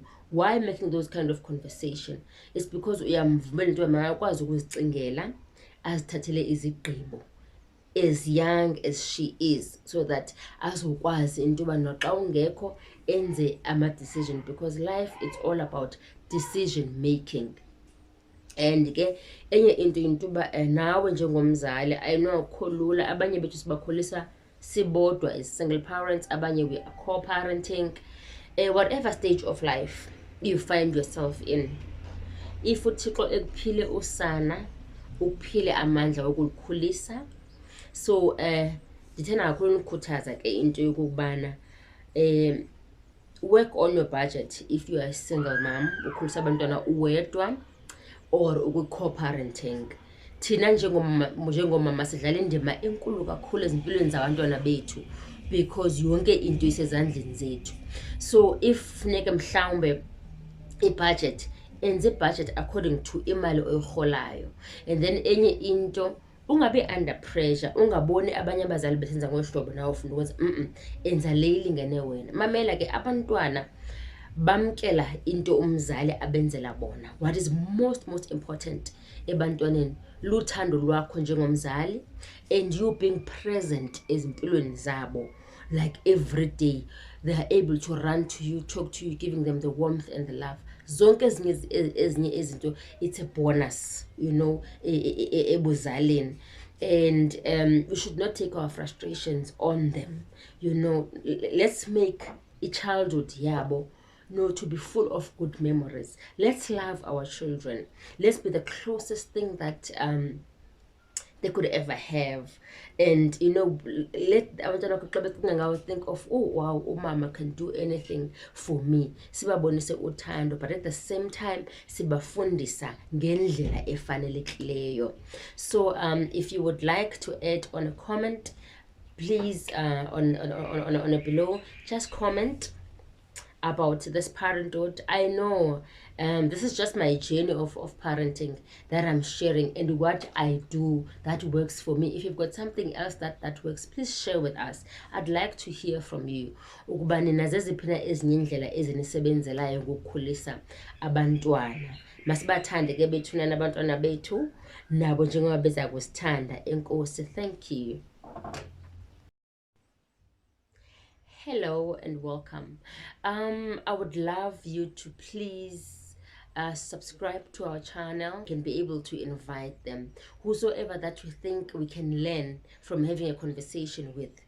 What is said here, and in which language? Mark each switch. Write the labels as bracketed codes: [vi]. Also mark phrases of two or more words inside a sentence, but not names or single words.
[en] Why making those kind of conversation? It's because [xh] uyamvumela into makakwazi ukuzicingela, azithathele izigqibo [en] as young as she is, so that [xh] azokwazi into yoba noxa ungekho enze ama-decision, [en] because life it's all about decision making. [xh] And ke enye into yoba nawe njengomzali, [en] I know [xh] akukho lula, abanye bethu sibakhulisa sibodwa [en] as single parents, [xh] abanye [en] we are co-parenting. Whatever stage of life you find yourself in, if [xh] uThixo ekuphile usana, ukuphile amandla wokulikhulisa. [en] So [xh] ndithanda kakhulu ukukhuthaza ke into yokubana [en] work on your budget if you are a single mom, [xh] ukhulisa abantwana uwedwa, or ukwi-co-parenting. Thina njengomama sidlala indima enkulu kakhulu ezimpilweni zabantwana bethu, because yonke into isezandleni zethu. [en] So if [xh] funeke mhlawumbe i-budget, enze i-budget [en] according to [xh] imali oyirholayo. [en] And then [xh] enye into, ungabi [en] under pressure, [xh] ungaboni abanye abazali besenza ngohlobo nawe ufuna ukwenza enza le ilingene wena. Mamela ke abantwana bamkela into umzali abenzela bona. [en] What is most important [xh] ebantwaneni luthando lwakho njengomzali, [en] and you being present [xh] ezimpilweni zabo, [en] like every day they are able to run to you, talk to you, giving them the warmth and the love. [xh] Zonke ezinye izinto, [en] it's a bonus, you know, ebuzaleni. And we should not take our frustrations on them, you know. Let's make a childhood yabo to be full of good memories. Let's love our children. Let's be the closest thing that they could ever have. And you know, let abantwana think of, oh wow, umama can do anything for me. [xh] Sibabonise uthando, [en] but at the same time [xh] sibafundisa ngendlela efanelekileyo. [en] So if you would like to add on a comment, please on below, just comment. about this parenthood. I know this is just my journey of parenting that I'm sharing, and what I do that works for me. If you've got something else that works, please share with us. I'd like to hear from you. [xh] Ukuba nina zeziphi na ezinye indlela ezinisebenzelayo ukukhulisa abantwana. Masibathande ke bethuna nabantwana bethu nabo njengoba beza kusithanda. Enkosi. [en] Thank you. Hello and welcome. I would love you to please subscribe to our channel. You can be able to invite them, whosoever that you think we can learn from having a conversation with.